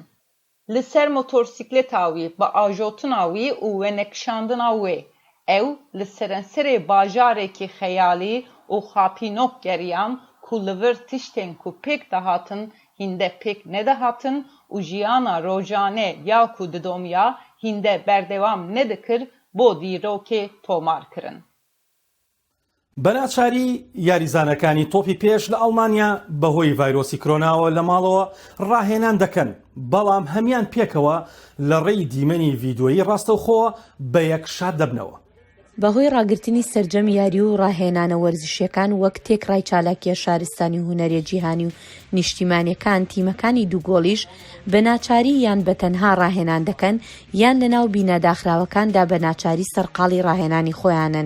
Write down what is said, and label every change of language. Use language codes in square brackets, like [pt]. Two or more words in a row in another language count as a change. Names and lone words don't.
[ku] Li ser motorsikleta wî bi ajotina wî û wenekşandina wê ew li serenserê bajarekî xeyalî û xapînok geriyan ku li vir tiştên ku pêk dihatin hînde pêk nedihatin û jiyana rojane ya ku didomiya hînde berdewam nedikir bo dîrokê tomar kirin. [ckb] بەناچاری یاریزانەکانی تۆپی پێش لە ئەڵمانیا بەهۆی ڤایرۆسی کۆرۆناوە لە ماڵەوە ڕاهێنان دەکەن بەڵام هەمان پێکەوە لە ڕێی دیمەنی ڤیدۆیی ڕاستەوخۆ بە یەک شاد دەبنەوە. بەهۆی ڕاگررتنی سەرجەم یاری و ڕاهێنانە وەرزشیەکان وەک تێکڕای چالاکیە شارستانی هونەرێ جیهانی و نیشتیمانیەکان تیمەکانی دووگۆڵیش بە ناچاری یان بە تەنها ڕاهێنان دەکەن یان لەناو بینەداخراوەکاندا بە ناچاری سەرقاڵی ڕاهێنانی خۆیانن.